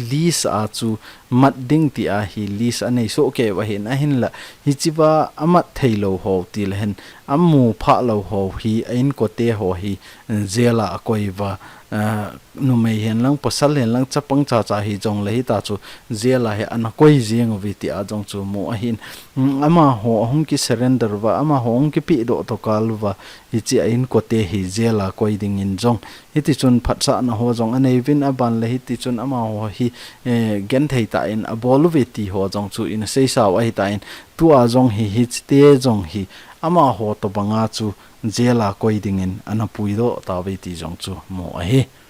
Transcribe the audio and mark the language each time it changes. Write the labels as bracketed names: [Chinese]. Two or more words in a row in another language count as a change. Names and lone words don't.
[Thado Chin] lis a chu mat ding ti a hi lis anei so ke wa hin a hin la hi chi ba amat thailo ho ti le hen amu pha lo ho hi in ko te ho hi zela koi wa nu mei hen lang pasal hen lang chapang cha cha hi jong le hi ta chu zela he an koi jing vi ti a jong chu mu a hin ama ho hong ki surrender wa ama hong ki pi do to kal wa hi chi in ko te hi zela koi ding in jong hi ti chun phat sa na ho jong anei vin aban le hi ti chun ama ho hi gen thei ta in a bol vi ti ho jong chu in sei sa wa hi ta in tu a jong hi hi te jong hi ama ho to banga chu jela koi ding in ana pui do ta ve ti jong chu mo a hi